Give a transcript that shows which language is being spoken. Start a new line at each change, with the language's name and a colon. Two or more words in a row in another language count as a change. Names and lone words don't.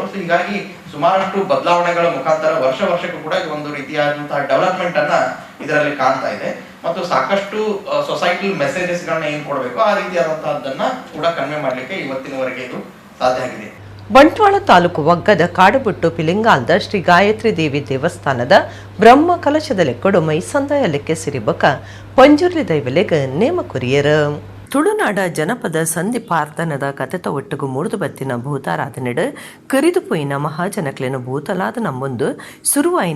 Kannada: ಸೊ ಹೀಗಾಗಿ ಸುಮಾರಷ್ಟು ಬದಲಾವಣೆಗಳ ಮುಖಾಂತರ ವರ್ಷಕ್ಕೂ ಕೂಡ ಒಂದು ರೀತಿಯಾದಂತಹ ಡೆವಲಪ್ಮೆಂಟ್ ಅನ್ನ ಇದರಲ್ಲಿ ಕಾಣ್ತಾ ಇದೆ. ಮತ್ತು ಸಾಕಷ್ಟು
English: society messages
Kannada: ಗಳನ್ನ ಏನ್ ಕೊಡಬೇಕು ಆ ರೀತಿಯಾದಂತಹದನ್ನ ಕೂಡ ಕನ್ವೆ ಮಾಡ್ಲಿಕ್ಕೆ ಇವತ್ತಿನವರೆಗೆ ಇದು ಸಾಧ್ಯ ಆಗಿದೆ.
Tulu: ಬಂಟ್ವಾಳ ತಾಲೂಕು ಒಗ್ಗದ ಕಾಡುಬುಟ್ಟು ಪಿಲಿಂಗಾಲ್ದ ಶ್ರೀ ಗಾಯತ್ರಿ ದೇವಿ ದೇವಸ್ಥಾನದ ಬ್ರಹ್ಮ ಕಲಶದಲೆಕ್ಕಡು ಮೈಸಂದಾಯಲೆಕ್ಕೆ ಸಿರಿಬಕ ಪಂಜುರ್ಲಿ ದೈವಲೆಗ ನೇಮ ಕುರಿಯರ ತುಳುನಾಡ ಜನಪದ ಸಂಧಿ ಪ್ರಾರ್ಥನದ ಕಥೆತ ಒಟ್ಟಿಗೂ ಮುರಿದು ಬತ್ತಿನ ಭೂತಾರಾಧನೆಡು ಕರಿದು ಪೋಯಿನ ಮಹಾಜನಕ್ಲೆನು ಭೂತಲಾದ ನಮ್ಮೊಂದು ಸುರುವಾಯಿನ